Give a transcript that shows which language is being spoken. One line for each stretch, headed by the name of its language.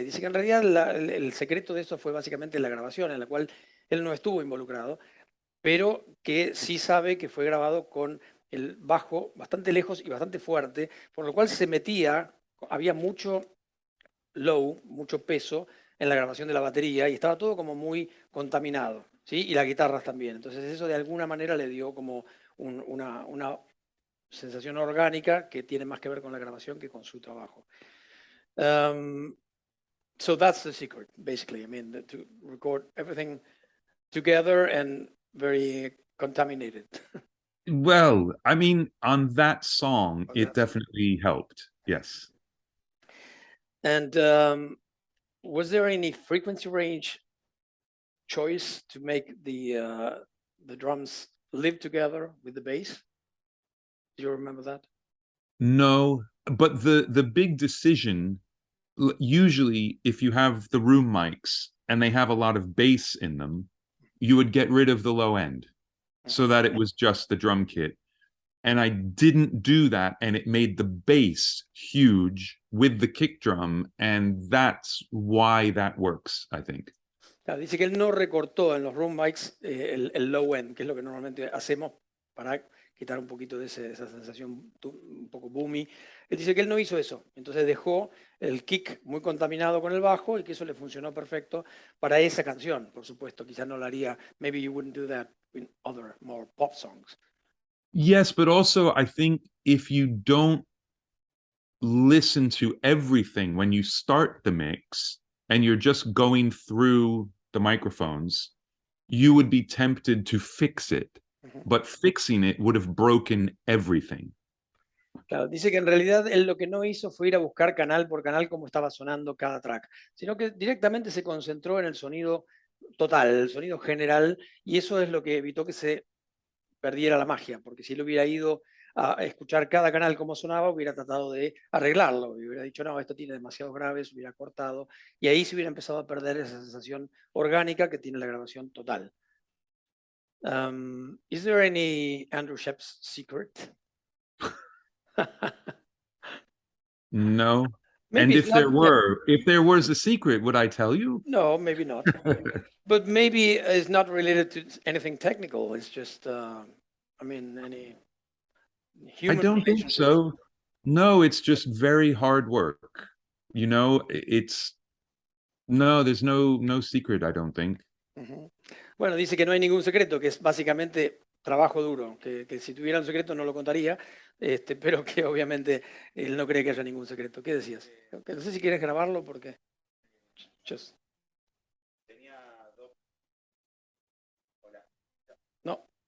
Spanish: Y dice que en realidad el secreto de eso fue básicamente la grabación, en la cual él no estuvo involucrado, pero que sí sabe que fue grabado con el bajo bastante lejos y bastante fuerte, por lo cual había mucho low, mucho peso en la grabación de la batería y estaba todo como muy contaminado, ¿sí? Y las guitarras también. Entonces eso de alguna manera le dio como una sensación orgánica que tiene más que ver con la grabación que con su trabajo.
English: So that's the secret, basically. I mean, to record everything together and very contaminated. Well, I mean, on that song, it definitely helped. Yes. And was there any frequency range choice to make the drums live together with the bass? Do you remember that? No, but the big decision, usually if you have the room mics and they have a lot of bass in them, you would get rid of the low end so that it was just the drum kit. And I didn't do that, and it made the bass huge with the kick drum, and that's why that works, I think.
Spanish: Claro, dice que él no recortó en los room mics el low end, que es lo que normalmente hacemos para quitar un poquito de esa sensación un poco boomy. Él dice que él no hizo eso, entonces dejó el kick muy contaminado con el bajo y que eso le funcionó perfecto para esa canción, por supuesto. Quizás no lo haría,
English: maybe you wouldn't do that in other more pop songs. Yes, but also I think if you don't listen to everything when you start the mix and you're just going through the microphones, you would be tempted to fix it. But fixing it would have broken everything. Claro, dice que en realidad él lo que no hizo fue ir a buscar canal por canal cómo estaba sonando cada track, sino que directamente se concentró en el sonido total, el sonido general, y eso es lo que evitó que se perdiera la magia, porque si él hubiera ido a escuchar cada canal cómo sonaba, hubiera tratado de arreglarlo y hubiera dicho, no, esto tiene demasiados graves, hubiera cortado, y ahí se hubiera empezado a perder esa sensación orgánica que tiene la grabación total. Is there any Andrew Shepp's secret? No. Maybe And it's not. if there was a secret, would I tell you? No, maybe not. But maybe it's not related to anything technical. It's just, I mean, any I human don't think relationships. so. No, it's just very hard work. You know, there's no secret, I don't think. Ujú.
Spanish: Bueno, dice que no hay ningún secreto, que es básicamente trabajo duro, que si tuviera un secreto no lo contaría, pero que obviamente él no cree que haya ningún secreto. ¿Qué decías? Que no sé si quieres grabarlo porque...
English: Just-
Spanish: No.